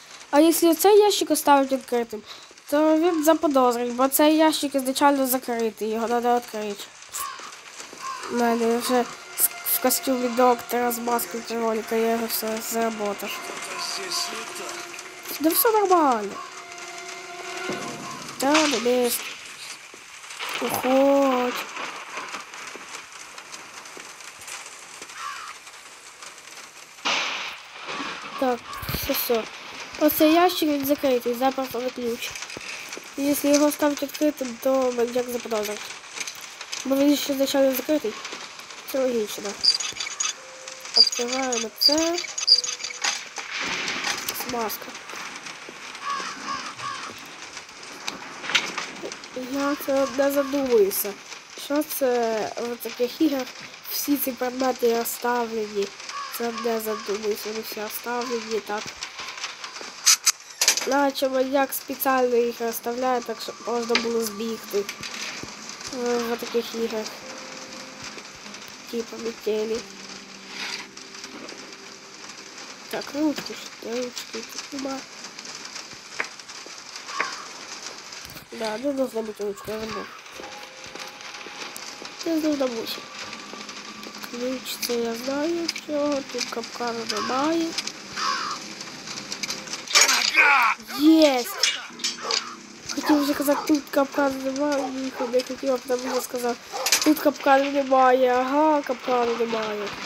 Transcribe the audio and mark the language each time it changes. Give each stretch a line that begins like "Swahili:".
Russian: А если
Ukrainian: цей ящик оставить відкритим, то він заподозрить, бо цей ящик ізначально закритий, його треба відкрити. У мене вже
Russian: в костюме доктора с маской кролика, я его все заработал. Да все нормально. Да, на месте. Уходь. Так, все.
Ukrainian: Оцей ящик він закритий, запросто на ключ.
Russian: Если его оставить открытым, то маньяк заподозрит.
Ukrainian: Бо він ще вначале закритий. Це логічно.
Russian: Открываем
Ukrainian: це.
Russian: Смазка.
Ukrainian: Я це не задумуюся. Що це в таких іграх всі ці предмети розставлені. Це не задумуюся, вони всі розставлені так. Наче маньяк спеціально їх розставляє, так щоб можна було збігти в таких іграх. Типа метелі. Так, ручки тут нема.
Russian: Да, не должна быть ручка, я забыл. Не должна быть.
Ukrainian: Ключ, це я знаю, все, тут капкана немає.
Russian: Есть!
Ukrainian: Хотів вже казати, тут капкана немає, ніхто не хотів, а потім мені сказав, тут капкана немає, ага, капкана немає.